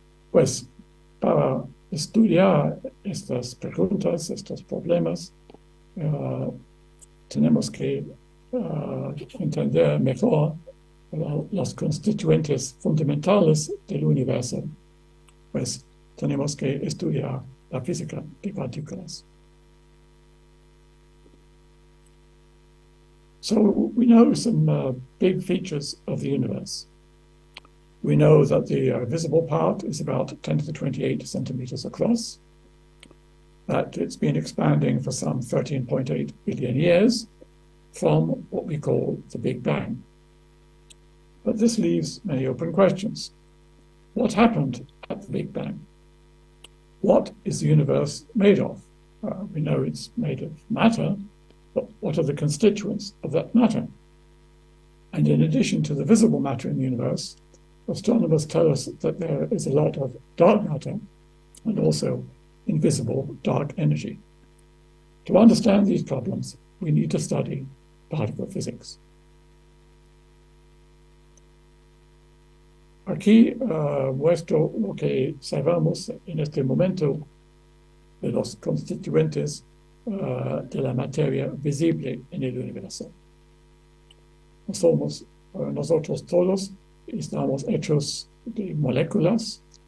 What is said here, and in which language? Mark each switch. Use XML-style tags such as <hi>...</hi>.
<es>Pues para estudiar estas preguntas, estos problemas, tenemos que entender mejor los constituentes fundamentales del universo, pues tenemos que estudiar la física de partículas.</es> <en>So we know some big features of the universe. We know that the visible part is about 10 to the 28 centimeters across, that it's been expanding for some 13.8 billion years from what we call the Big Bang. But this leaves many open questions. What happened at the Big Bang? What is the universe made of? We know it's made of matter, but what are the constituents of that matter? And in addition to the visible matter in the universe, astronomers tell us that there is a lot of dark matter and also invisible dark energy. To understand these problems, we need to study particle physics.</en> <es>Aquí muestro lo que sabemos en este momento de los constituentes de la materia visible en el universo. Nosotros todos estamos hechos de moléculas.</es>